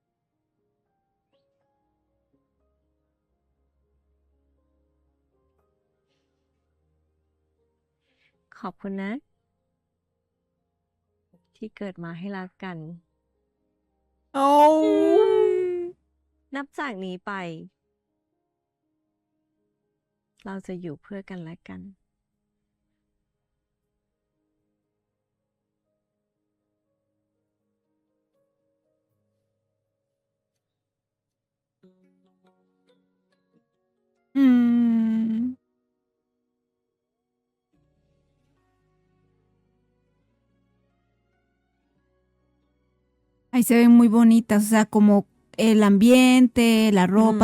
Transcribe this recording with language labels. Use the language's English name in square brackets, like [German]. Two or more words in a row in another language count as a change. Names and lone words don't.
[Thai] ขอบคุณนะ ที่เกิดมาให้รักกัน Oh. นับจากนี้ไป เราจะอยู่เพื่อกันและกัน Mm. [Spanish] Ahí se ven muy bonitas, o sea, como el ambiente, la ropa,